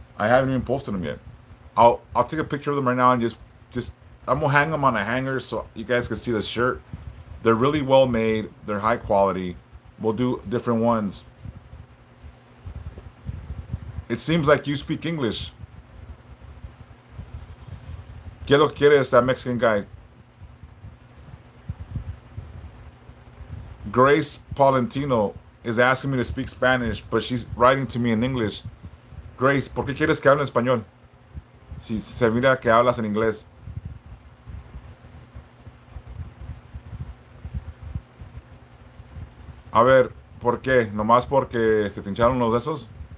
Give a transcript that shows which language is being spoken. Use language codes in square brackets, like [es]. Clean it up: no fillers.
[en] I haven't even posted them yet. I'll take a picture of them right now and just I'm gonna hang them on a hanger so you guys can see the shirt. They're really well made. They're high quality. We'll do different ones. It seems like you speak English. [es] ¿Qué lo quieres, [en] that Mexican guy? Grace Paulentino is asking me to speak Spanish, but she's writing to me in English. [es] Grace, ¿por qué quieres que hable en español? Si se mira que hablas en inglés. A ver, ¿por qué? ¿Nomás porque se te hincharon los dedos?